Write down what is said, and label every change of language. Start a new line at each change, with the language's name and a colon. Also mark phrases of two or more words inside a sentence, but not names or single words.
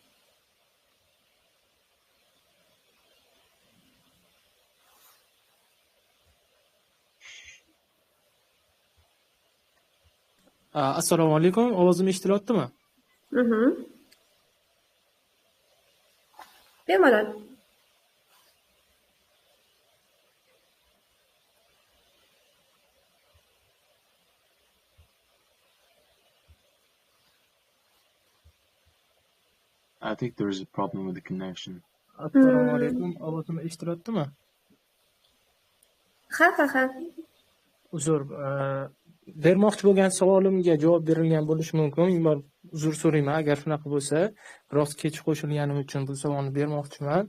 Uzbek: Assalomu alaykum. Ovozim eshitilyaptimi? Bemalol.
English: I think there is a problem with the connection.
Uzbek: Assalomu alaykum. Ovozim eshitilyaptimi? Ha. Uzr, bermoqchi bo'lgan savolimga javob berilgan bo'lishi mumkin. Men uzr so'rayman agar shunaqa bo'lsa. Biroz kech qo'shilganim uchun bu savolni bermoqchiman.